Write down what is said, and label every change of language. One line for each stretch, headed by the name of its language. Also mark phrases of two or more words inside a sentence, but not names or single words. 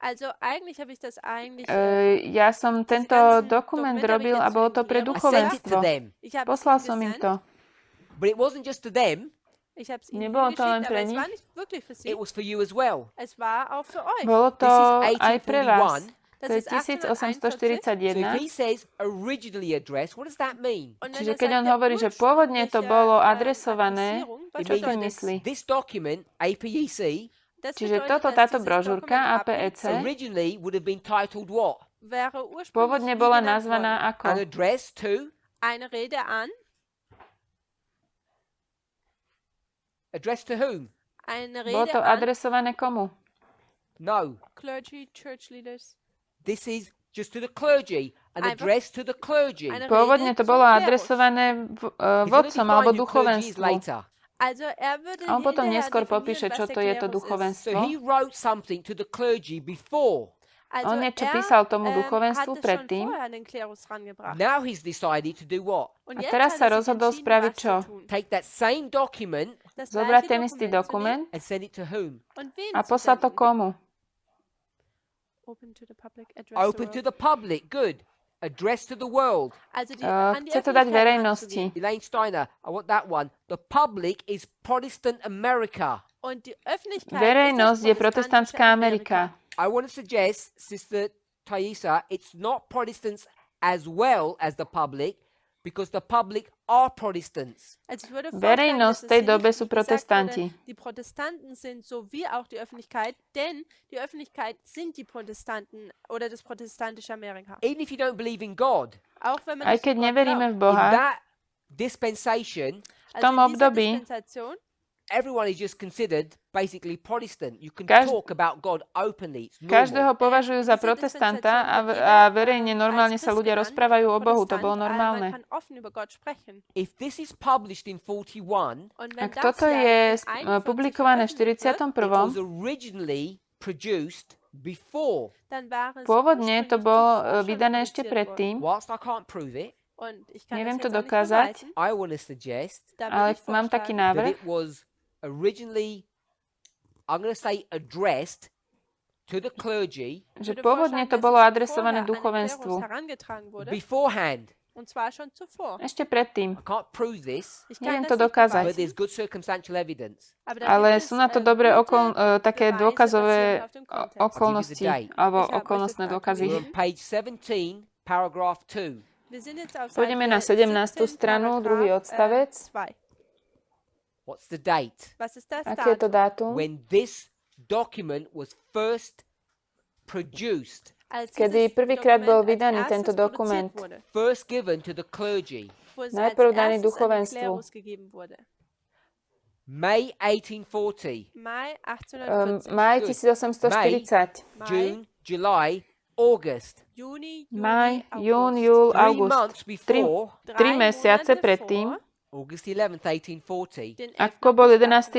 Slovak: Ja som tento dokument robil a bolo to pre
English: I sent it to
Slovak: duchovenstvo.
English: them.
Slovak: Poslal som im to.
English: But it wasn't just to them,
Slovak: Nebolo to len pre nich,
English: it was for you as well.
Slovak: bolo to
English: This is
Slovak: aj pre vás. 1841. To je
English: So if
Slovak: 1841.
English: he says originally addressed, what does that mean?
Slovak: Čiže keď on hovorí, že pôvodne to bolo adresované, čo tým myslí?
English: This document, APEC,
Slovak: Čiže táto brožúrka APEC
English: originally would have been titled what?
Slovak: pôvodne bola nazvaná
English: An
Slovak: ako
English: address to? Address to whom?
Slovak: Bolo to adresované komu?
English: No. Clergy, church leaders. This is just to the clergy. An address to the clergy.
Slovak: Pôvodne to bolo adresované vodcom alebo duchovenstvu.
English: Later.
Slovak: A on potom neskôr popíše, čo to je to
English: So
Slovak: duchovenstvo.
English: he wrote something to the clergy before.
Slovak: On niečo písal tomu duchovenstvu predtým.
English: Now he's decided to do what?
Slovak: A teraz sa rozhodol spraviť čo?
English: Take that same document
Slovak: Zobrať ten istý dokument
English: and send it to whom?
Slovak: a poslať to komu?
English: Open to the public. Good. Address to the world.
Slovak: Chce to dať verejnosti.
English: Elaine Steiner, I want that one. The public is Protestant America.
Slovak: Verejnosť je protestantská Amerika.
English: I want to suggest, Sister Thaisa, it's not Protestants as well as the public, because the public are Protestants.
Slovak: Verejnosť v tej dobe sú protestanti.
German: Die Protestanten sind so wie auch die Öffentlichkeit, denn die Öffentlichkeit sind die Protestanten oder das protestantische Amerika.
English: Even if you don't believe in God,
German: Auch wenn man
Slovak: Aj
German: nicht
Slovak: keď
German: an Gott
Slovak: neveríme v
German: glaubt.
English: in
Slovak: Boha,
English: that dispensation,
Slovak: v tom
German: Also in dieser
Slovak: období
German: Dispensation
English: everyone is just considered basically Protestant. You can
Slovak: Každ-
English: talk about God openly. It's normal.
Slovak: každého považujú za protestanta a verejne normálne sa ľudia rozprávajú o Bohu. To bolo normálne.
German: Man kann offen über Gott sprechen.
English: If this is published in 41,
German: Und wenn
Slovak: Ak
German: das
Slovak: toto je publikované v
English: it
Slovak: 41.,
English: was originally produced before.
German: dann war es
Slovak: pôvodne to
German: ursprünglich
Slovak: bolo
German: zuvor schon
Slovak: vydané ešte
German: publiziert
Slovak: predtým.
English: Whilst I can't prove it,
German: worden. Und ich kann
Slovak: Neviem
German: das
Slovak: to
German: jetzt auch nicht
Slovak: dokázať,
German: beweisen,
English: I want to suggest
German: da
Slovak: ale
German: würde ich
Slovak: mám taký
German: vorschlagen,
English: that
Slovak: návrh,
English: it was originally, I'm going to say, addressed to the clergy
Slovak: že
German: würde
Slovak: pôvodne
German: vorschlagen,
Slovak: to
German: dass
Slovak: bolo
German: es
Slovak: adresované
German: vorher an den
Slovak: duchovenstvu.
German: Klerus herangetragen wurde,
English: beforehand.
German: und zwar schon zuvor.
Slovak: Ešte predtým.
English: I can't prove this,
German: Ich
Slovak: Neviem
German: kann
Slovak: to
German: das nicht
Slovak: dokázať.
English: but
German: beweisen,
English: there's good circumstantial evidence.
German: aber da
Slovak: Ale
German: gibt es,
Slovak: sú na to dobré také
German: Beweise
Slovak: dôkazové
German: basierend auf dem Kontext.
Slovak: okolnosti alebo
German: Ich habe euch
Slovak: okolnostné
German: das
Slovak: dôkazy.
English: We're on page 17, paragraph 2.
German: Wir sind jetzt auf
Slovak: Pôjdeme na
German: Seite 17.
Slovak: 17, stranu,
German: Paragraph,
Slovak: druhý odstavec.
German: 2.
English: What's the date?
German: Was ist das
Slovak: Aké je to
German: Datum?
Slovak: dátum?
English: When this document was first produced,
German: Als
Slovak: Kedy
German: dieses
Slovak: prvýkrát bol
German: Dokument als
Slovak: vydaný
German: erstes
Slovak: tento
German: produziert
Slovak: dokument.
German: wurde,
English: first given to the clergy.
German: wo es
Slovak: Najprv
German: als
Slovak: daný
German: erstes an den
Slovak: duchovenstvu.
German: Klerus gegeben wurde.
English: May 1840.
German: Mai 1840.
Slovak: Maj 1840.
English: June, July, August.
German: Juni,
Slovak: Maj,
German: Juli,
Slovak: jún,
German: August.
Slovak: júl, 3 august.
English: months before
Slovak: 3 mesiace predtým,
English: August 11th, 1840.
German: den 11.
Slovak: ako bol 11.